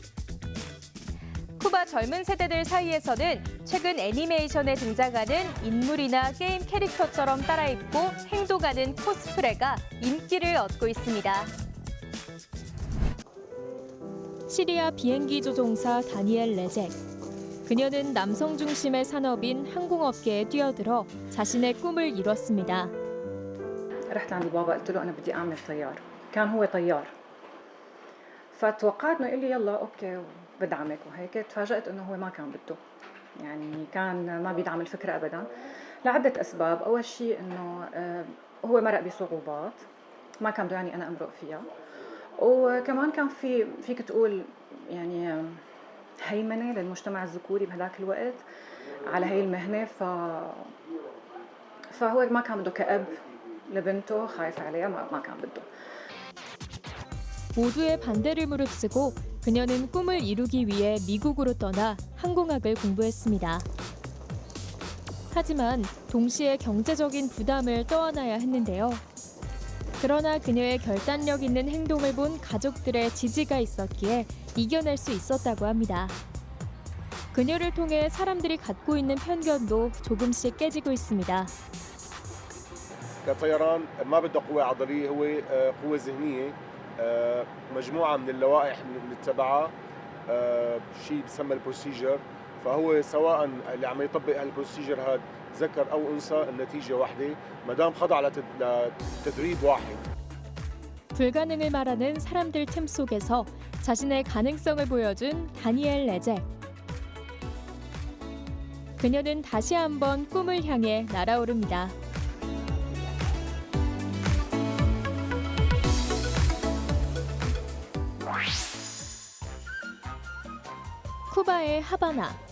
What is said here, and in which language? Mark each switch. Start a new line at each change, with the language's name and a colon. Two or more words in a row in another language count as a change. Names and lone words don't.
Korean: 쿠바 젊은 세대들 사이에서는 최근 애니메이션에 등장하는 인물이나 게임 캐릭터처럼 따라입고 행동하는 코스프레가 인기를 얻고 있습니다. 시리아 비행기 조종사 다니엘 레젝. 그녀는 남성 중심의 산업인 항공업계에 뛰어들어 자신의 꿈을 이뤘습니다.
Arabic: رحت عند بابا قلت له أنا بدي أعمل طيار. كان هو طيار. فتوقعت إنه يقول لي يلا أوكي بدعمك وهيك. تفاجأت إنه هو ما كان بده. يعني كان ما بيدعم الفكرة أبدا لعدة أسباب. أول شيء إنه هو مرق بصعوبات ما كان بده يعني أنا أمرق فيها. وكمان كان فيك تقول يعني هيمنة للمجتمع الذكوري بهذاك الوقت على هي المهنة فهو ما كان بده كأب لبنته خايف عليها ما كان بده.
Korean: 모두의 반대를 무릅쓰고 그녀는 꿈을 이루기 위해 미국으로 떠나 항공학을 공부했습니다. 하지만 동시에 경제적인 부담을 떠안아야 했는데요. 그러나 그녀의 결단력 있는 행동을 본 가족들의 지지가 있었기에 이겨낼 수 있었다고 합니다. 그녀를 통해 사람들이 갖고 있는 편견도 조금씩 깨지고 있습니다.
Arabic: كطيران ما بده قوة عضلية هو قوة ذهنية مجموعة من اللوائح بنتبعها شيء بسمى البروسيجر فهو سواء اللي عم يطبق هالبروسيجر هذا ذكر أو أنثى النتيجة واحدة ما دام خضع لتدريب واحد.
Korean: 불가능을 말하는 사람들 틈 속에서 자신의 가능성을 보여준 다니엘 레제. 그녀는 다시 한번 꿈을 향해 날아오릅니다. 쿠바의 하바나.